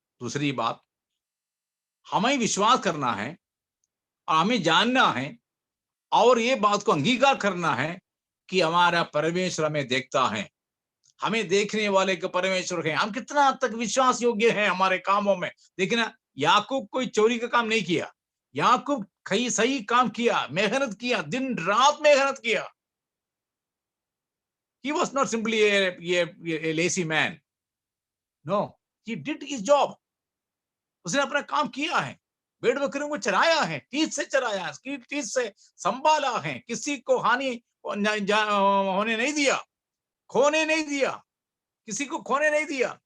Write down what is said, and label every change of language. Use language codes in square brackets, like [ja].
[hi] दूसरी बात, हमें विश्वास करना है और हमें जानना है और ये बात को अंगीकार करना है कि हमारा परमेश्वर हमें देखता है, हमें देखने वाले के परमेश्वर है। हम कितना हद तक विश्वास योग्य हैं हमारे कामों में। देखिए ना, याकूब कोई चोरी का काम नहीं किया, याकूब कई सही काम किया, मेहनत किया, दिन रात मेहनत किया। [en] He was not simply a lazy man. No, he did his job. [hi] उसने अपना काम किया है, भेड़ बकरियों को चराया है, ठीक से चराया है, ठीक से संभाला है, किसी को हानि होने नहीं दिया, खोने नहीं दिया, किसी को खोने नहीं दिया।